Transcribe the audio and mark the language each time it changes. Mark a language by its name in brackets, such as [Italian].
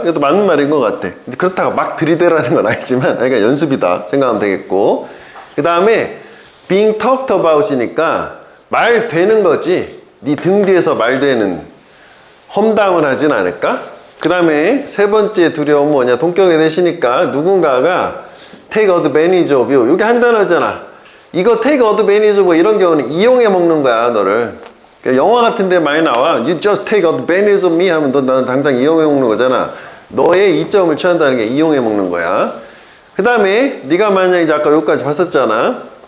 [Korean] 이것도 맞는 말인 것 같아. 그렇다고 막 들이대라는 건 아니지만 그러니까 연습이다 생각하면 되겠고. 그 다음에 being talked about이니까 말 되는 거지. 네 등 뒤에서 말 되는. 험담을 하진 않을까? 그 다음에 세 번째 두려움은 뭐냐. 동격에 대시니까 누군가가 take advantage of you. 이게 한 단어잖아. 이거 take advantage of 이런 경우는 이용해 먹는 거야 너를. 영화 같은 데 많이 나와. [English] You just take advantage of me [Korean] 하면 나는 당장 이용해 먹는 거잖아. 너의 이점을 취한다는 게 이용해 먹는 거야. 그 다음에 네가 만약에 이제 아까 여기까지 봤었잖아.